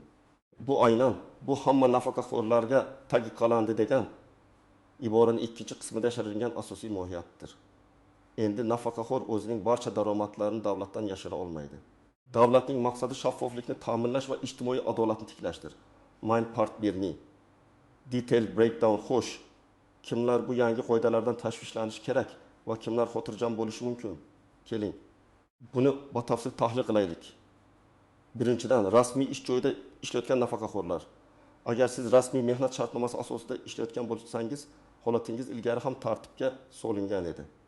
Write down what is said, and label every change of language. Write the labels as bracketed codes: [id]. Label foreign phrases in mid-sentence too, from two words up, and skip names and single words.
[uz] Bu aynan bu hamma nafaqaxo'rlarga taqiqlandi degan iboraning ikkinchi qismida yashirilgan asosiy mohiyatdir. Endi nafaqaxo'r o'zining barcha daromadlarini davlatdan yashira olmaydi. Davlatning maqsadi shaffoflikni ta'minlash va ijtimoiy adolatni tiklashdir. [en] Main part 1 detail breakdown xo'sh. [uz] Kimlar bu yangi qoidalardan tashvishlanishi kerak va kimlar xotirjam bo'lishi mumkin? Keling, buni batafsil tahlil qilaylik. Birinchidan, rasmiy ish joyida ishlayotgan nafaqaxo'rlar. Agar siz rasmiy mehnat shartnomasi asosida ishlayotgan bo'lsangiz, holatingiz ilgari ham tartibga solingan edi.